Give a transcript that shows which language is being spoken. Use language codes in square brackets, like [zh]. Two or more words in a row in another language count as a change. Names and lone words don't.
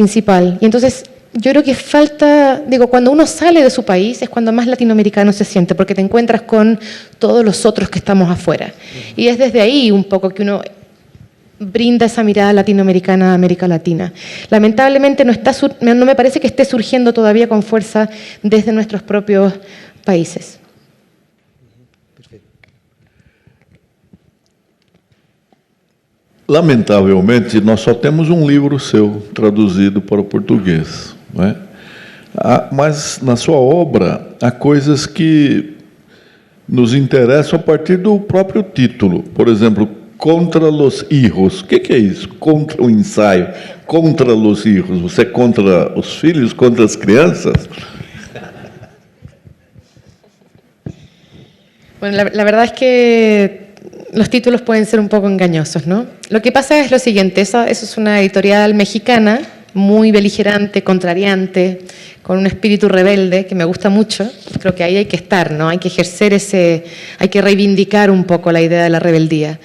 [es] Y entonces yo creo que falta, cuando uno sale de su país es cuando más latinoamericano se siente, porque te encuentras con todos los otros que estamos afuera. Y es desde ahí un poco que uno brinda esa mirada latinoamericana a América Latina. Lamentablemente no me parece que esté surgiendo todavía con fuerza desde nuestros propios países. [pt] Lamentavelmente, nós só temos um livro seu traduzido para o português, não é? Mas na sua obra há coisas que nos interessam a partir do próprio título. Por exemplo, Contra los hijos. O que é isso? Contra o ensaio. Contra los hijos. Você é contra os filhos, contra as crianças? [es] Bueno, la verdad es que los títulos pueden ser un poco engañosos, ¿no? Lo que pasa es lo siguiente, eso es una editorial mexicana, muy beligerante, contrariante, con un espíritu rebelde que me gusta mucho. Creo que ahí hay que estar, ¿no? Hay que ejercer hay que reivindicar un poco la idea de la rebeldía.